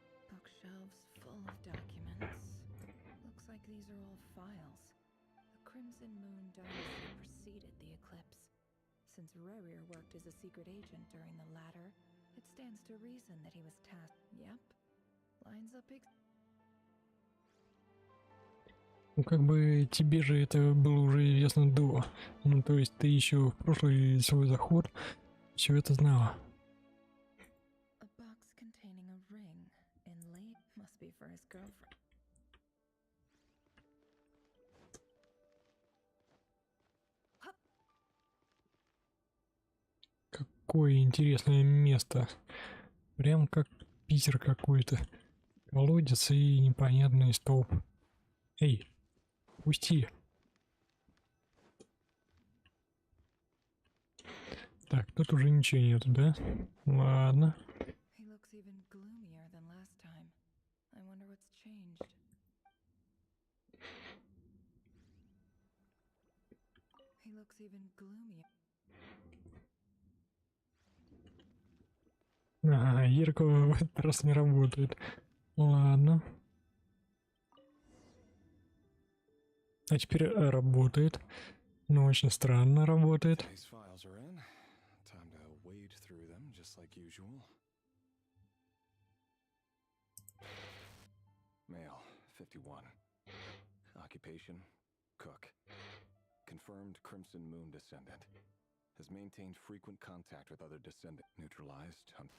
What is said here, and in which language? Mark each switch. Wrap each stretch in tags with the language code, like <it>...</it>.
<en>Bookshelves full of documents. Looks like these are all files. The Crimson Moon dynasty preceded the eclipse. Since Rarier worked as a secret agent during the latter, it stands to reason that he was tasked. Yep. Lines up</en> <ru>Ну, как бы тебе же это было уже известно до. Ну, то есть ты еще в прошлый свой заход все это знала.</ru> <en>A box containing a ring inlaid must be for his girlfriend.</en> <ru>Какое интересное место. Прям как Питер какой-то. Колодец и непонятный столб. Эй, пусти. Так, тут уже ничего нету, да? Ладно.</ru> <en>He looks even gloomier than last time. I wonder what's changed. He looks even gloomier.</en> <ru>Ага, зеркало в этот раз не работает. Ладно. А теперь работает. Но очень странно работает.</ru> <en>These files are in. Time to wade through them just like usual. Male, 51. Occupation, cook. Confirmed Crimson Moon descendant. Has maintained frequent contact with other descendants. Neutralized.</en>